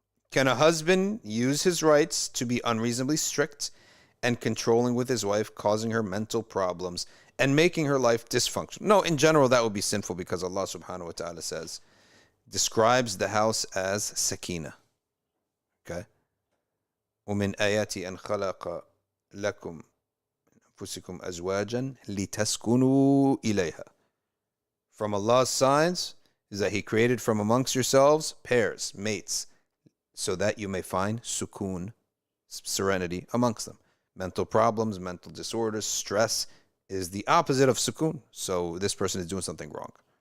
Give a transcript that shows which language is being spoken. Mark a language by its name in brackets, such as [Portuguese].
[English] Can a husband use his rights to be unreasonably strict and controlling with his wife, causing her mental problems and making her life dysfunctional? No, in general, that would be sinful because Allah subhanahu wa ta'ala describes the house as sakina. Okay? [Arabic] ومن آياتي أن خلق لكم من أنفسكم أزواجا لتسكنوا إليها. [English] From Allah's signs is that He created from amongst yourselves pairs, mates, so that you may find sukoon, serenity amongst them. Mental problems, mental disorders, stress is the opposite of sukoon. So this person is doing something wrong.